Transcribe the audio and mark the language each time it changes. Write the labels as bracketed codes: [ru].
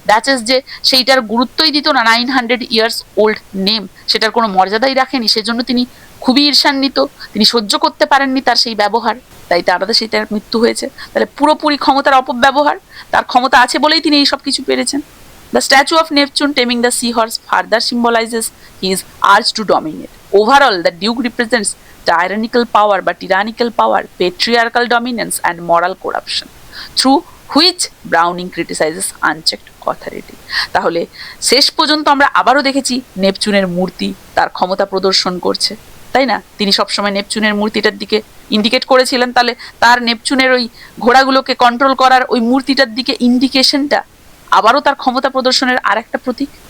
[bn] Duchess যে সেইটার গুরুত্বই দিত না, [en] 900 years old [bn] নেম, সেটার কোনো মর্যাদাই রাখেনি, সেজন্য তিনি খুবই ঈর্ষান্বিত, তিনি সহ্য করতে পারেননি তার সেই ব্যবহার। তাই তার সেই তার মৃত্যু হয়েছে। তাহলে পুরোপুরি ক্ষমতার অপব্যবহার, তার ক্ষমতা আছে বলেই তিনি এই সব কিছু পেরেছেন। [en] The statue of Neptune taming the seahorse further symbolizes his urge to dominate. Overall, the Duke represents tyrannical power, but tyrannical power, patriarchal dominance, and moral corruption, through which Browning criticizes unchecked authority. [bn] তাহলে শেষ পর্যন্ত আমরা আবারও দেখেছি নেপচুনের মূর্তি তার ক্ষমতা প্রদর্শন করছে, তাই না? তিনি সবসময় নেপচুনের মূর্তিটার দিকে ইন্ডিকেট করেছিলেন, তাহলে তার নেপচুনের ওই ঘোড়াগুলোকে কন্ট্রোল করার ওই মূর্তিটার দিকে ইন্ডিকেশনটা আবারও তার ক্ষমতা প্রদর্শনের আর একটা প্রতীক।